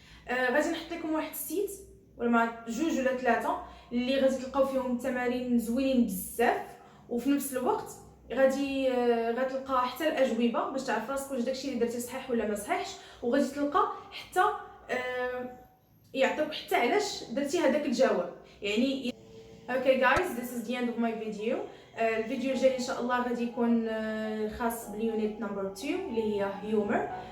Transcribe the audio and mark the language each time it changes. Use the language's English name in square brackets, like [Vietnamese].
[Arabic] غادي نحط لكم واحد السيت ولا جوج ولا ثلاثه اللي غادي تلقاو فيهم التمارين زوينين بزاف، وفي نفس الوقت غتلقى حتى الاجوبه باش تعرف راسك واش داكشي اللي درتي صحيح ولا ما صحيحش، وغادي تلقى حتى يعطيوك حتى علاش درتي هذاك الجواب. يعني اوكي جايز [English] this is the end of my video. [Arabic] الفيديو الجاي ان شاء الله غادي يكون خاص باليونت نمبر 2 اللي هي هيومر.